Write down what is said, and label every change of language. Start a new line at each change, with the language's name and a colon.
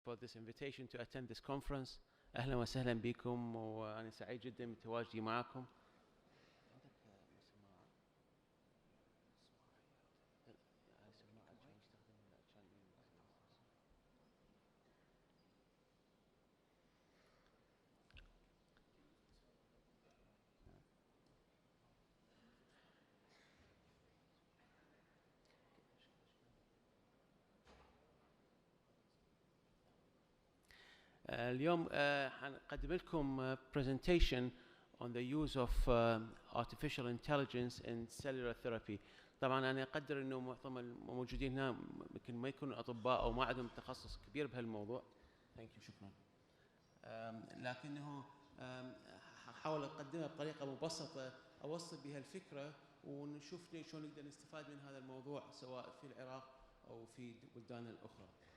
English: for this invitation to attend this conference.
Arabic: أهلا وسهلا بكم وأنا سعيد جدا بتواجدي معكم. اليوم حنقدم لكم
English: presentation on the use of artificial intelligence in cellular therapy.
Arabic: طبعا أنا أقدر إنه معظم الموجودين هنا يمكن ما يكونوا أطباء أو ما عندهم تخصص كبير بهالموضوع. شكرا. لكنه حاول أقدمها بطريقة مبسطة أوصل بها الفكرة ونشوف شلون نقدر نستفاد من هذا الموضوع سواء في العراق أو في بلدان الأخرى.